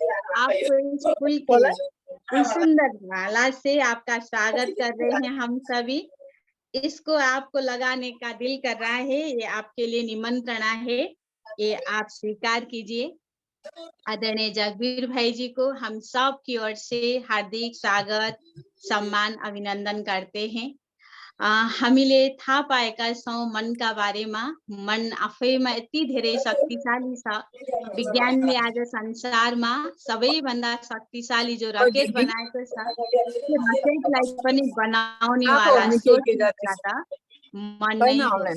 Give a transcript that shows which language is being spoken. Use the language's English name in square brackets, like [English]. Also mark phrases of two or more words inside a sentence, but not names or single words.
[Hindi] आपको स्कूल के सुंदर माला से आपका स्वागत कर रहे हैं हम सभी। इसको आपको लगाने का दिल कर रहा है, ये आपके लिए निमंत्रण है, ये आप स्वीकार कीजिए। आदरणीय जगबीर भाई जी को हम सब की ओर से हार्दिक स्वागत, सम्मान, अभिनंदन करते हैं। [Nepali] हामीले थाहा पाएका छौं मनका बारेमा। मन आफैमा यति धेरै शक्तिशाली छ। विज्ञानले आज संसारमा सबैभन्दा शक्तिशाली जो रकेट बनाएको छ, त्यो रकेटलाई पनि बनाउने वाला सोच मन नै हो।